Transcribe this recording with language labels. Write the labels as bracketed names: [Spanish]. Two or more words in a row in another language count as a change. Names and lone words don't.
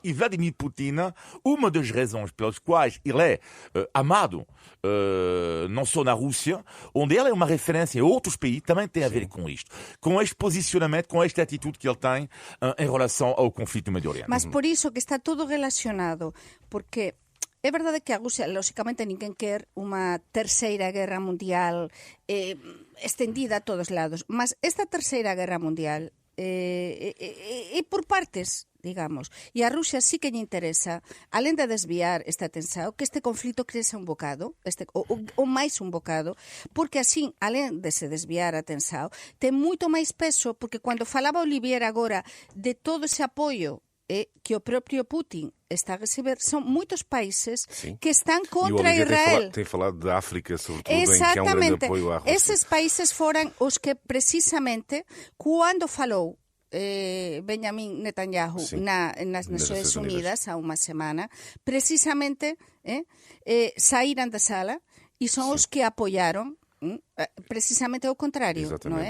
[Portuguese] E Vladimir Putin, uma das razões pelas quais ele é amado, não só na Rússia, onde ele é uma referência em outros países, também tem a ver com isto. Com este posicionamento, com esta atitude que ele tem em relação ao conflito do Médio Oriente. Mas por isso que está tudo relacionado, [Galician] porque é verdade que a Rusia, lógicamente, ninguén quer unha terceira guerra mundial estendida a todos lados, mas esta terceira guerra mundial é por partes, digamos, e a Rusia sí que lle interesa, alén de desviar esta atención, que este conflito crece un bocado, o máis un bocado, porque así, alén de se desviar a atención, ten moito máis peso, porque cando falaba Olivier agora de todo ese apoio que o propio Putin está a receber, [Portuguese] são muitos países que estão contra Israel. Tem falado da África, sobretudo, em que há um grande apoio à Rússia. Esses países foram os que, precisamente, quando falou Benjamin Netanyahu nas Nações Unidas há uma semana, precisamente saíram da sala e são os que apoiaram precisamente ao contrário, não é?